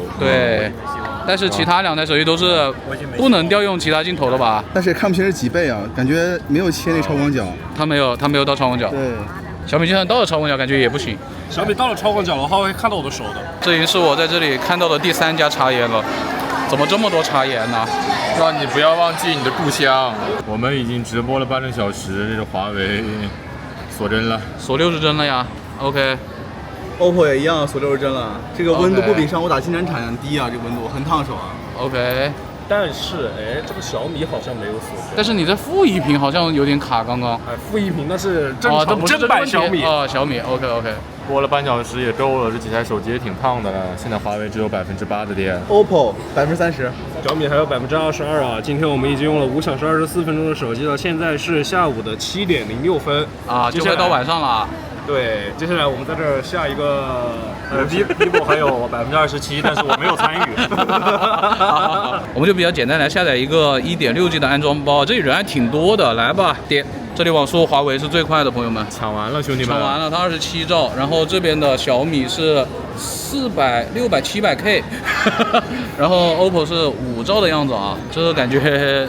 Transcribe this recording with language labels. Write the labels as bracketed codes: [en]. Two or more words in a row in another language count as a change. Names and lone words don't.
[zh] 對，但是其他2台手機都是不能調用其他鏡頭的吧？但是看不清是幾倍啊，感覺沒有切那超廣角。它沒有到超廣角。對。小米就算到了超廣角，感覺也不行。小米到了超廣角的話，會看到我的手的。這已經是我在這裡看到的第3家插鹽了，怎麼這麼多插鹽呢？讓你不要忘記你的故鄉。我們已經直播了半個小時，這個華為鎖幀了，鎖60幀了呀。OK。OPPO 也一樣鎖60幀了，這個溫度不比上我打金盞產低啊，這個溫度很燙手啊。 OK。但是，哎，這個小米好像沒有鎖幀。但是你在負1屏好像有點卡，剛剛。哎，負1屏那是正常，不是正版小米。小米 OK。播了半小時也夠了，這幾台手機也挺燙的了。現在華為只有8%的電。 OPPO30%，小米還有22%啊。今天我們已經用了5小時24分鐘的手機了，現在是下午的7點06分啊，就快到晚上了。對，接下來我們在這兒下一個，vivo 還有27%，但是我沒有參與。我們就比較簡單來下載一個1.6G 的安裝包，這裡人還挺多的，來吧，點。這裡網速華為是最快的，朋友們。搶完了，兄弟們。搶完了，它27兆，然後這邊的小米是400、600、700K， 然後 OPPO 是5兆的樣子啊，這個感覺